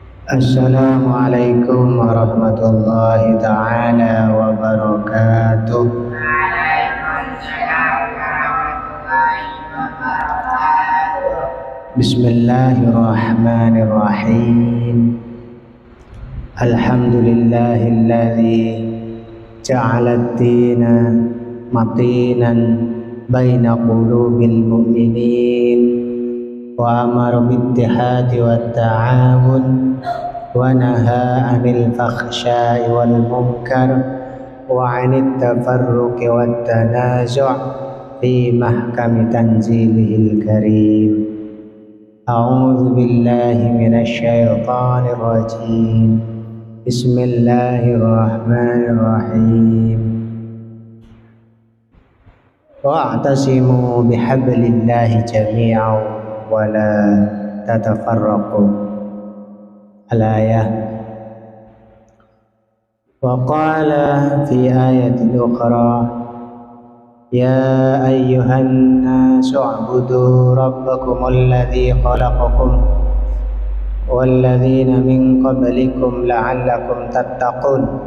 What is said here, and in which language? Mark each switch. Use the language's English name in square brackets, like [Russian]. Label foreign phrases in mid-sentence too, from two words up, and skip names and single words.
[Arabic] السلام عليكم ورحمة الله تعالى وبركاته. بسم الله الرحمن الرحيم. الحمد لله الذي جعل الدين متينا بين قلوب المؤمنين وأمر بالاتحاد والتعاون ونهى عن الفحشاء والمنكر وعن التفرق والتنازع في محكم تنزيله الكريم. أعوذ بالله من الشيطان الرجيم. بسم الله الرحمن الرحيم. واعتصموا بحبل الله جميعا ولا تفرقوا. الآية. وقال في آية أخرى، يا أيها الناس اعبدوا ربكم الذي خلقكم والذين من قبلكم لعلكم تتقون